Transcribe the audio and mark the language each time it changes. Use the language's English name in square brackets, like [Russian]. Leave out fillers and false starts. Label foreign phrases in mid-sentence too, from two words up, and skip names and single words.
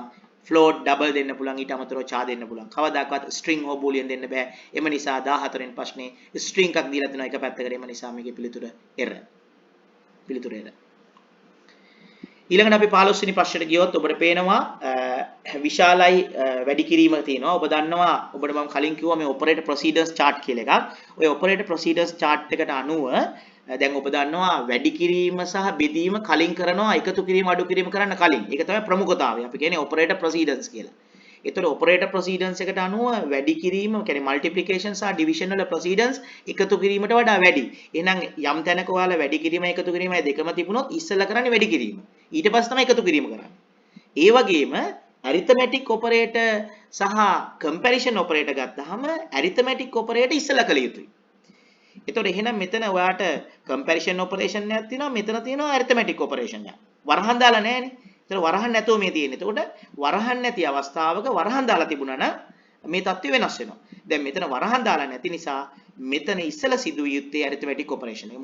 [English] float, double [Sinhala] දෙන්න පුළුවන්. ඊට අමතරව char දෙන්න පුළුවන්. කවදාකවත් string හෝ boolean දෙන්න බෑ. එම නිසා 14 වෙනි ප්‍රශ්නේ string එකක් දීලා තිනවා එක පැත්තකට. එම නිසා මේකේ පිළිතුර error. ඊළඟට අපි 15 වෙනි ප්‍රශ්නෙට ගියොත් ඔබට පේනවා විශාලයි වැඩි කිරීම තියෙනවා. ඔබ දන්නවා ඔබට මම කලින් කිව්වා මේ [English] operator procedures chart [Sinhala] කියලා එකක්. ඔය [English] operator procedures chart [Sinhala] එකට අනුව දැන් ඔබ දන්නවා වැඩි කිරීම සහ බෙදීම කලින් කරනවා එකතු කිරීම අඩු කිරීම කරන්න කලින්. ඒක තමයි ප්‍රමුඛතාවය. අපි කියන්නේ [English] operator procedures [Sinhala] කියලා. ඒතර [English] operator procedures [Sinhala] එකට අනුව වැඩි කිරීම කියන්නේ multiplication සහ division වල procedures එකතු කිරීමට වඩා වැඩි. එහෙනම් යම් තැනක ඔයාලා වැඩි කිරීම එකතු කිරීමයි දෙකම තිබුණොත් ඉස්සෙල්ලා කරන්නේ වැඩි කිරීම. ඊට පස්සේ තමයි එකතු කිරීම කරන්නේ. ඒ වගේම [English] arithmetic operator [Sinhala] සහ [English] comparison operator [Sinhala] ගත්තාම [English] arithmetic operator [Sinhala] ඉස්සෙල්ලා කළ යුතුයි. එතකොට එහෙනම් මෙතන ඔයාට [English] comparison operation [Sinhala] එකක් තියෙනවා මෙතන තියෙනවා [English] arithmetic operation [Sinhala] එකක්. වරහන් දාලා නැහැනේ. ඒතර වරහන් නැතුව මේ තියෙන්නේ. එතකොට වරහන් නැති අවස්ථාවක වරහන් දාලා තිබුණා නම් මේ தත්ත්වය වෙනස් වෙනවා. දැන් මෙතන වරහන් දාලා නැති නිසා මෙතන ඉස්සලා සිදුවිය යුත්තේ [English] arithmetic operation [Sinhala] එක.